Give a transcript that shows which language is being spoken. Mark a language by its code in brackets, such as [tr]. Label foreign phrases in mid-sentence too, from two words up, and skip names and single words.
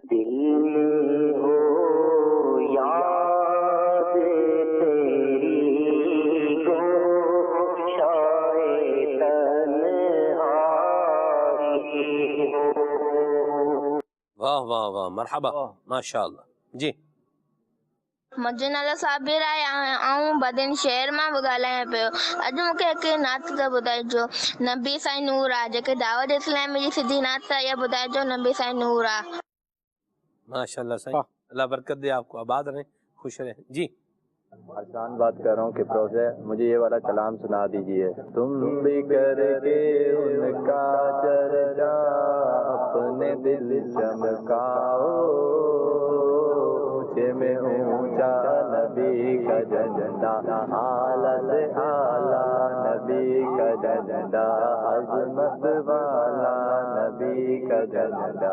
[ur] دل ہو یاد تیری گوشائے تنہائی ہو۔ واہ واہ واہ، مرحبا، ماشاءاللہ۔ جی [sd] मुंहिंजो नालो साबिर आहे ऐं बदिन शहर मां बि ॻाल्हायां पियो। अॼु मूंखे हिकु नात त ॿुधाइजो, नबी साईं नूर आहे, जेके दावत इस्लामी जी सिधी नात आहे, इहा ॿुधाइजो नबी साईं नूर आहे। माशाल्लाह साईं، [ur] اللہ برکت دے آپ کو، آباد رہیں، خوش رہیں۔ جی آسان بات کر رہا ہوں کہ پروزے مجھے یہ والا کلام سنا دیجئے۔ تم بھی کر کے ان کا چرچا اپنے دل چمکاؤ، اونچے میں اونچا نبی کا جھنڈا، اعلیٰ سے اعلیٰ نبی کا جھنڈا، عظمت والا نبی کا جھنڈا۔